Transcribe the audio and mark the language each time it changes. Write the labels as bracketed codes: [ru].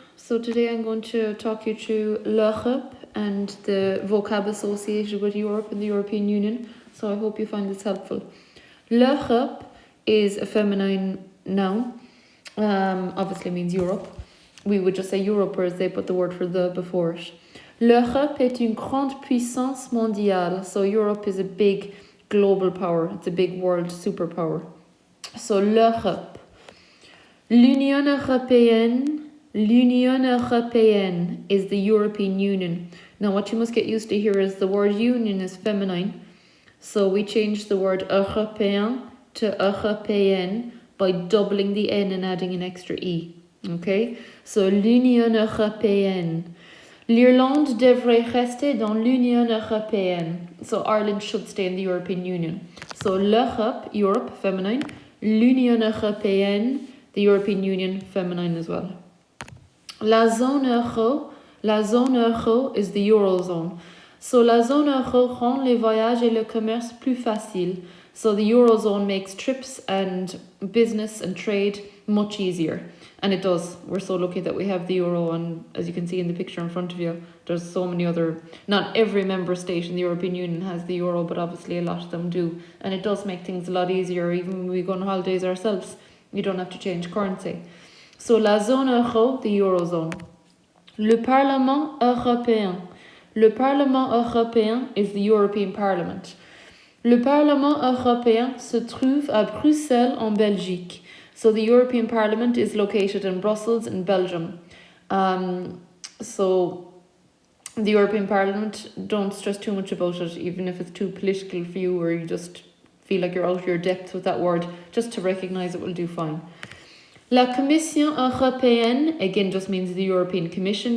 [en] So today I'm going to talk you through LEurope and the vocab associated with Europe and the European Union. So I hope you find this helpful. LEurope is a feminine noun. Obviously means Europe. We would just say Europe, whereas they put the word for the before it. [fr] L'Europe est une grande puissance mondiale. [en] So Europe is a big global power. It's a big world superpower. So l'Europe. L'Union Européenne is the European Union. Now what you must get used to here is the word union is feminine. So we change the word européen to européenne by doubling the N and adding an extra E. Okay? [fr] So l'Union Européenne. L'Irlande devrait rester dans l'Union Européenne. [en] So Ireland should stay in the European Union. So l'Europe, Europe, feminine. L'Union Européenne, the European Union, feminine as well. La zone euro is the Eurozone. [fr] So la zone euro rend les voyages et le commerce plus facile. [en] So the Eurozone makes trips and business and trade much easier. And it does. We're so lucky that we have the euro, and as you can see in the picture in front of you, there's so many other, not every member state in the European Union has the euro, but obviously a lot of them do. And it does make things a lot easier, even when we go on holidays ourselves. You don't have to change currency. [fr] So la zone euro, the Eurozone. Le Parlement européen. [en] Le Parlement européen is the European Parliament. [fr] Le Parlement européen se trouve à Bruxelles en Belgique. [en] So the European Parliament is located in Brussels in Belgium. So the European Parliament, don't stress too much about it, even if it's too political for you or you just feel like you're out of your depth with that word. Just to recognise it will do fine. La Commission européenne, again, just means the European Commission.